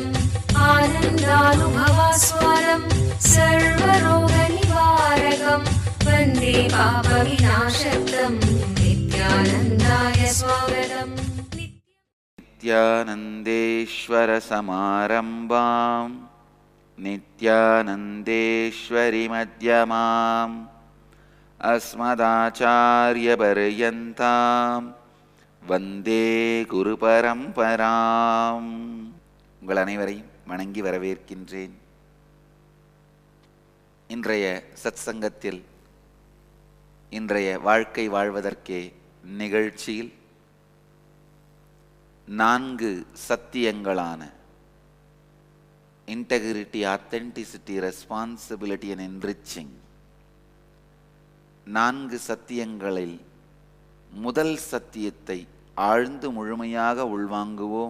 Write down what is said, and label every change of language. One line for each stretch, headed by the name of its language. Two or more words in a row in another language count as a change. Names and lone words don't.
Sanskrit: आनन्दानुभवास्वादं सर्वरोगनिवारकं वन्दे पापविनाशक्तं नित्यानन्दाय स्वागतम्। नित्यानन्देश्वर समारम्भां नित्यानन्देश्वरि मध्यमाम् अस्मदाचार्यपर्यन्तां वन्दे குருபரம்பராம்.
Tamil: உங்கள் அனைவரையும் வணங்கி வரவேற்கின்றேன். இன்றைய சத்சங்கத்தில் இன்றைய வாழ்க்கை வாழ்வதற்கே நிகழ்ச்சியில் 4 சத்தியங்களான
English: integrity, authenticity, responsibility and enriching
Tamil: 4 சத்தியங்களில் முதல் சத்தியத்தை ஆழ்ந்து முழுமையாக உள்வாங்குவோம்.